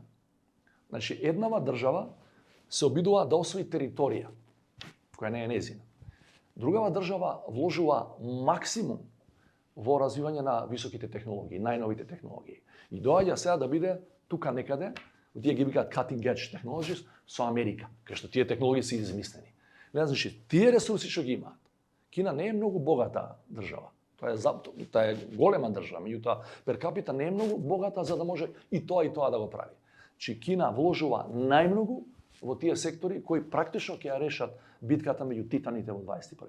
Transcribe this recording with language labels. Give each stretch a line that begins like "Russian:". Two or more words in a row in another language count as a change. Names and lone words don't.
Macedonian: Значи, еднава држава се обидува да освои територија, која не е незина. Другава држава вложува максимум во развивање на високите технологии, најновите технологии. И доаѓа сега да биде тука некаде, тие ги викаат
English: cutting edge technologies,
Macedonian: со Америка, кај што тие технологии се измислени. Значи, тие ресурси што ги имаат. Кина не е многу богата држава. Тоа е голема држава, меѓутоа пер капита не е многу богата за да може и тоа да го прави. Чи Кина вложува најмногу во тие сектори кои практично ќе ја решат битката меѓу титаните во 21.